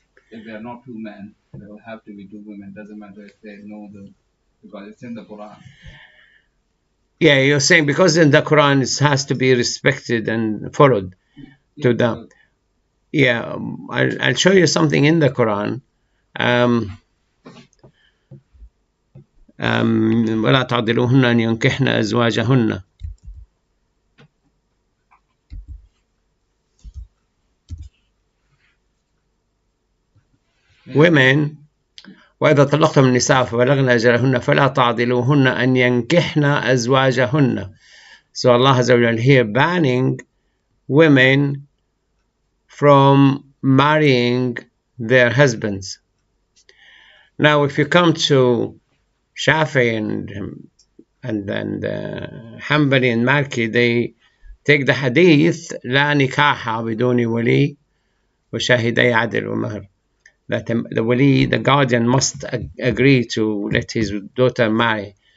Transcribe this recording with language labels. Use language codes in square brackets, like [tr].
[en] If there are not two men, there will have to be two women. Doesn't matter if they know them, because it's in the Quran. Yeah, you're saying because in the Quran it has to be respected and followed. To the yeah, I'll show you something in the Quran. [ar] ولا تعضلوهن أن ينكحن أزواجهن. [en] Women, [ar] وإذا طلقتم النساء فبلغن أجلهن فلا تعضلوهن أن ينكحن أزواجهن. [en] So Allah Azza wa Jal here banning women from marrying their husbands. Now, if you come to Shafi and Hanbali and Malki, they take the hadith [ar] لا نكاح بدون ولي وشاهدي عدل ومهر, [en] that the wali, the guardian, must agree to let his daughter marry.